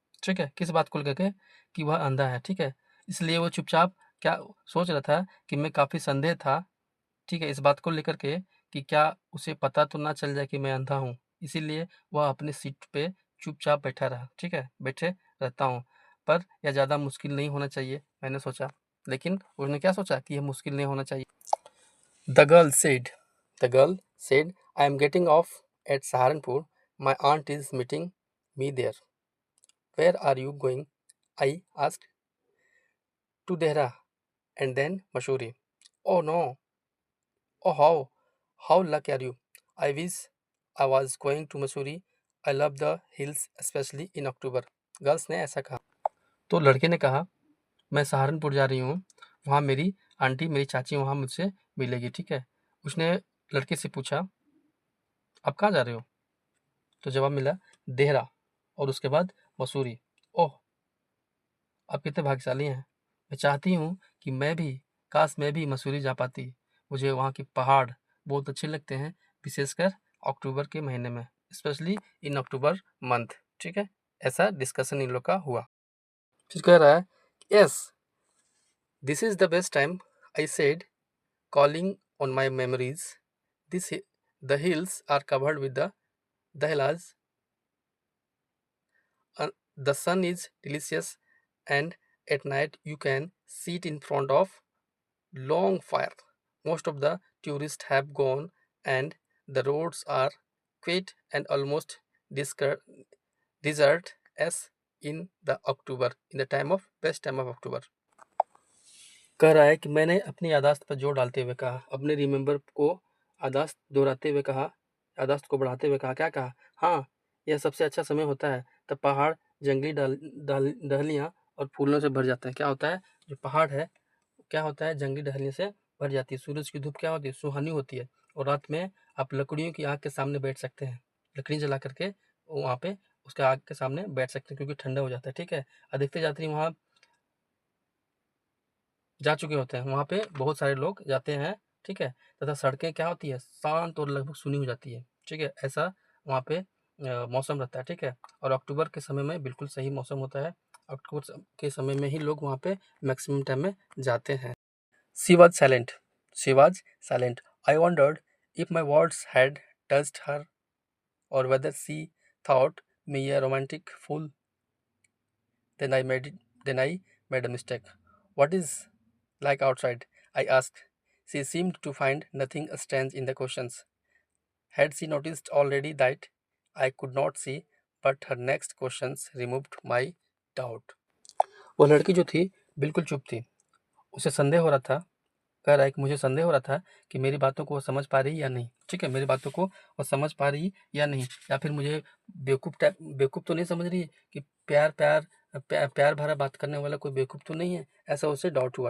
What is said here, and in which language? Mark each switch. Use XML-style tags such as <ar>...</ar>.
<hi>ठीक है, किस बात को लेकर के कि वह अंधा है। ठीक है, इसलिए वो चुपचाप क्या सोच रहा था कि मैं काफ़ी संदेह था, ठीक है, इस बात को लेकर के कि क्या उसे पता तो ना चल जाए कि मैं अंधा हूँ। इसीलिए वह अपनी सीट पे चुपचाप बैठा रहा। ठीक है, बैठे रहता हूँ, पर यह ज़्यादा मुश्किल नहीं होना चाहिए, मैंने सोचा। लेकिन उसने क्या सोचा कि यह मुश्किल नहीं होना चाहिए।</hi> <en>The girl said, the girl said, I am getting off at Saharanpur. My aunt is meeting me there. Where are you going? I asked. To Dehra and then Mashuri. Oh no. Oh how lucky are you? I wish I was going to Missouri. I love the hills especially in October.</en> <hi>Girls ने ऐसा कहा। तो लड़के ने कहा, मैं सहारनपुर जा रही हूँ, वहाँ मेरी आंटी, मेरी चाची वहाँ मुझसे मिलेगी। ठीक है, उसने लड़के से पूछा, आप कहाँ जा रहे हो? तो जवाब मिला, देहरा, और उसके बाद मसूरी। ओह, आप कितने भाग्यशाली हैं। मैं चाहती हूँ कि काश मैं भी मसूरी जा पाती। मुझे वहाँ के पहाड़ बहुत अच्छे लगते हैं, विशेषकर अक्टूबर के महीने में,</hi> <en>Specially in October month.</en> <hi>ठीक है, ऐसा डिस्कशन इन लोग का हुआ। फिर कह रहा है,</hi> <en>Yes this is the best time, I said, calling on my memories. This the hills are covered with the dahlias, the sun is delicious, and at night you can sit in front of long fire. Most of the tourists have gone, and the roads are quiet and almost desert as in the October, in the time of best time of October.</en> <hi>कह रहा है कि मैंने अपनी यादाश्त पर जोर डालते हुए कहा, अपने रिमेंबर को यादाश्त दोहराते हुए कहा, यादाश्त को बढ़ाते हुए कहा, क्या कहा? हाँ, यह सबसे अच्छा समय होता है, तब पहाड़ जंगली डहलियाँ और फूलों से भर जाते हैं। क्या होता है? जो पहाड़ है क्या होता है? जंगली डहलियों से भर जाती है। सूरज की धूप क्या होती है? सुहानी होती है। और रात में आप लकड़ियों की आग के सामने बैठ सकते हैं, लकड़ी जला करके वहाँ पे उसके आग के सामने बैठ सकते हैं, क्योंकि ठंडा हो जाता है। ठीक है, अधिकतर यात्री वहाँ जा चुके होते हैं, वहाँ पे बहुत सारे लोग जाते हैं। ठीक है, तथा सड़कें क्या होती है? शांत और लगभग सुनी हो जाती है। ठीक है, ऐसा वहाँ पे मौसम रहता है। ठीक है, और अक्टूबर के समय में बिल्कुल सही मौसम होता है। अक्टूबर के समय में ही लोग वहाँ पे</hi> <en>maximum time</en> <hi>में जाते हैं।</hi> <en>She was silent. She was silent. I wondered if my words had touched her, or whether she thought me a romantic fool. Then I made it. Then I made a mistake. What is like outside? I asked. She seemed to find nothing strange in the questions. Had she noticed already that I could not see? But her next questions removed my doubt.</en> <hi>वो लड़की जो थी बिल्कुल चुप थी। उसे संदेह हो रहा था, कह रहा है कि मुझे संदेह हो रहा था कि मेरी बातों को वो समझ पा रही या नहीं। ठीक है, मेरी बातों को वो समझ पा रही या नहीं, या फिर मुझे बेवकूफ़ तो नहीं समझ रही है कि प्यार भरा बात करने वाला कोई बेवकूफ़ तो नहीं है, ऐसा उसे डाउट हुआ।</hi>